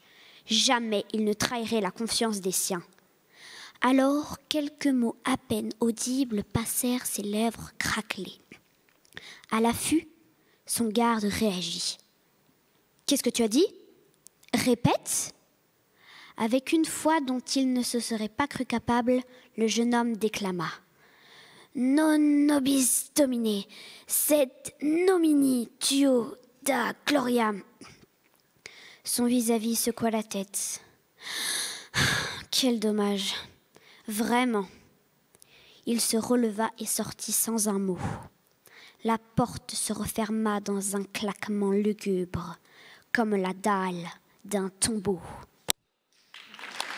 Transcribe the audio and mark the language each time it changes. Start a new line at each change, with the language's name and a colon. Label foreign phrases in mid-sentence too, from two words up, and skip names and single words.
French: Jamais il ne trahirait la confiance des siens. Alors, quelques mots à peine audibles passèrent ses lèvres craquelées. À l'affût, son garde réagit. « Qu'est-ce que tu as dit ? Répète !» Avec une foi dont il ne se serait pas cru capable, le jeune homme déclama.
Latin: « Non nobis domine, sed nomini tuo da gloria.
French: » Son vis-à-vis secoua la tête. « Quel dommage, vraiment !» Il se releva et sortit sans un mot. La porte se referma dans un claquement lugubre, comme la dalle d'un tombeau.